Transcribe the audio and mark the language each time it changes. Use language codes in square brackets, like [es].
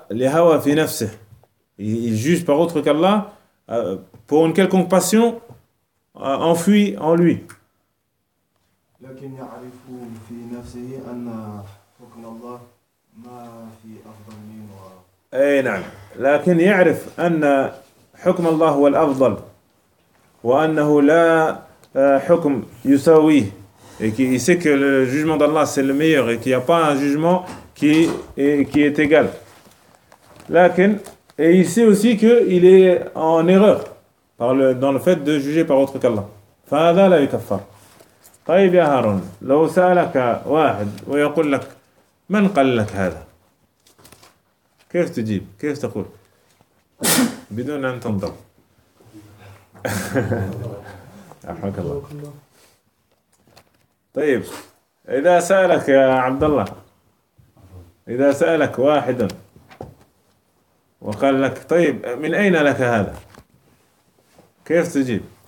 [ar] لهوى في نفسه [fr] il juge par autre qu'Allah pour une quelconque passion enfui en lui [ar] لكن يعرف في نفسه ان حكم الله ما في افضل منه اي نعم لكن يعرف ان حكم الله هو الافضل وأنه لا حكم يساويه [fr] et il sait que le jugement d'Allah c'est le meilleur et qu'il n'y a pas un jugement qui est égal [ar] لكن [fr] et il sait aussi que il est en erreur dans le fait de juger par autre qu'Allah [ar] فهذا لا يكفر طيب يا هارون لو سألك واحد ويقول لك من قال لك هذا كيف تجيب كيف تقول بدون أن تنظر أحمد الله. طيب إذا سألك يا عبد الله إذا سألك واحد وقال لك طيب من أين لك هذا كيف تجيب؟